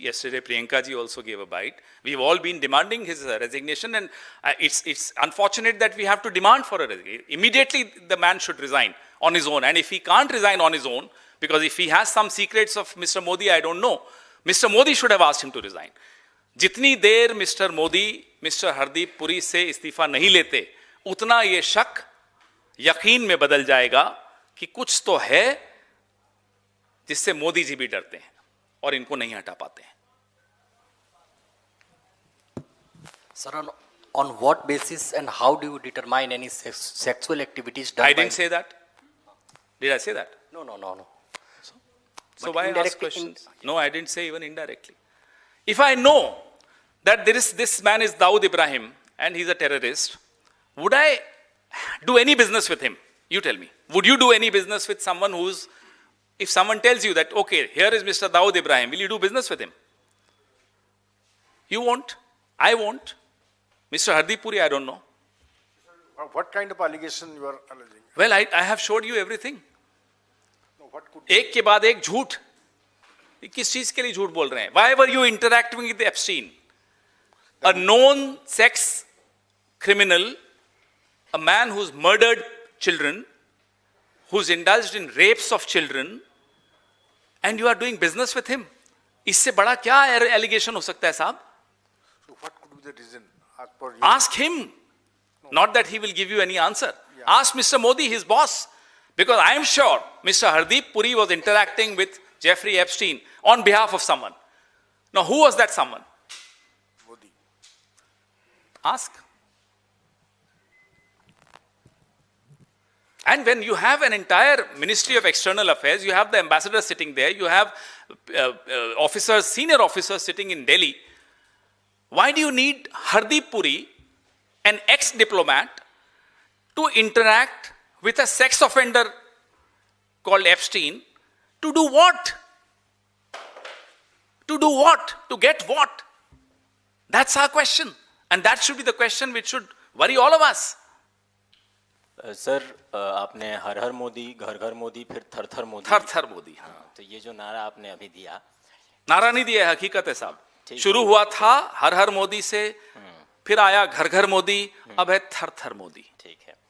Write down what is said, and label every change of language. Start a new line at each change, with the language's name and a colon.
English: Yesterday, Priyanka ji also gave a bite. We've all been demanding his resignation, and it's unfortunate that we have to demand for a resignation. Immediately, the man should resign on his own. And if he can't resign on his own, because if he has some secrets of Mr. Modi, I don't know, Mr. Modi should have asked him to resign.
Hindi: जितनी देर mister Modi mister Hardeep Puri से इस्तीफा नहीं लेते, उतना ये शक यकीन में बदल जाएगा कि कुछ तो है जिससे मोदी जी भी डरते हैं और इनको नहीं हटा पाते हैं।
English: Sir, on what basis and how do you determine any sexual activities done? I didn't say that. Did I say that? No. So why ask questions? No, I didn't say even indirectly. If I know that this man is Dawood Ibrahim and he's a terrorist, would I do any business with him? You tell me. Would you do any business with someone who's, if someone tells you that, okay, here is Mr. Dawood Ibrahim, will you do business with him? You won't. I won't. Mr. Hardeep Puri, I don't know. What kind of allegation you are alleging? Well, I have showed you everything. No, what could
Hindi: एक के बाद एक झूठ। किस चीज के लिए झूठ बोल रहे हैं?
English: Why were you interacting with Epstein? A known sex criminal, a man who's murdered children, who's indulged in rapes of children, and you are doing business with him?
Hindi: इससे बड़ा क्या allegation हो सकता है साहब?
English: So what could be the reason? As per you? Ask him. Not that he will give you any answer. Ask Mr. Modi, his boss. Because I am sure Mr. Hardeep Puri was interacting with Jeffrey Epstein on behalf of someone. Now, who was that someone? Modi. Ask. And when you have an entire Ministry of External Affairs, you have the ambassador sitting there, you have officers, senior officers sitting in Delhi, why do you need Hardeep Puri, an ex-diplomat, to interact with a sex offender called Epstein? To do what? To do what? To get what? That's our question. And that should be the question which should worry all of us.
Hindi: Sir, आपने हर हर मोदी, घर घर मोदी, फिर थर थर मोदी। थर थर मोदी, हाँ। तो ये जो नारा आपने अभी दिया, नारा नहीं दिया है, हकीकत है साहब। शुरू हुआ था हर हर मोदी से, फिर आया घर घर मोदी, अब है थर थर मोदी। ठीक है,